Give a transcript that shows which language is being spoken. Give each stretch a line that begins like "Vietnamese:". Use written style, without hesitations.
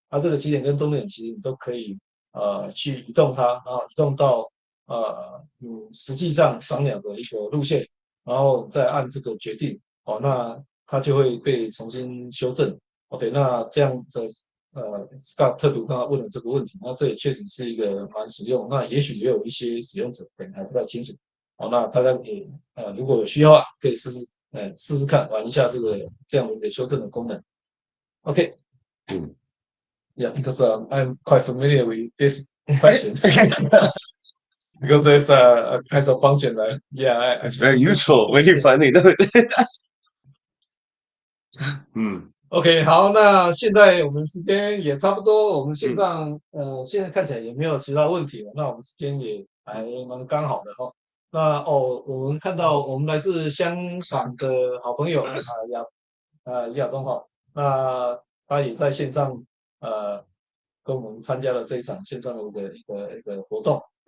Chinese: 这个起点跟终点其实你都可以去移动它移动到你实际上赏鸟的一个路线，然后再按这个决定那它就会被重新修正。 OK， 那这样的Scott 特别刚刚问了这个问题，那这也确实是一个蛮实用。那也许也有一些使用者可能还不太清楚那大家也如果有需要的话，可以试试看玩一下这样的一个修正的功能。
English: OK， yeah, because I'm quite familiar with this question. Because there's a kind of function that, it's very useful when you finally know it.
Chinese: OK， 好，那现在我们时间也差不多，我们线上现在看起来也没有其他问题了，那我们时间也还蛮刚好的那我们看到我们来自香港的好朋友亚东那他也在线上跟我们参加了这一场线上的一个活动。